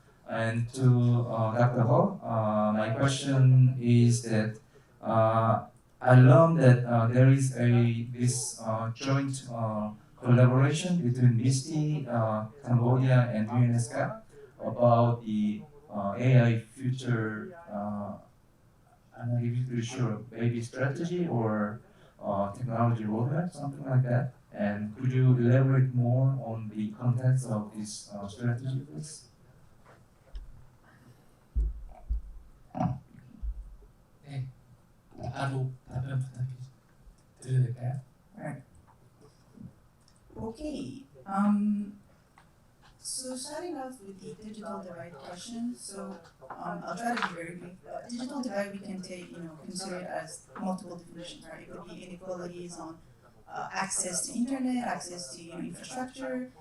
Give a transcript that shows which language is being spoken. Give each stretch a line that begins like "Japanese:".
English: And to Dr. Ho, my question is that I learned that there is this joint collaboration between MISTI, Cambodia, and UNESCO about the AI future. I'm not really sure, maybe strategy or technology roadmap, something like that. And could you elaborate more on the contents of this strategy, please?
Korean: 네, 바로 답변 부탁드려도 될까요?
English: Okay. So starting off with the digital divide question, so I'll try to be very brief. Digital divide we can consider it as multiple definitions, right? It could be inequalities on access to internet, access to infrastructure.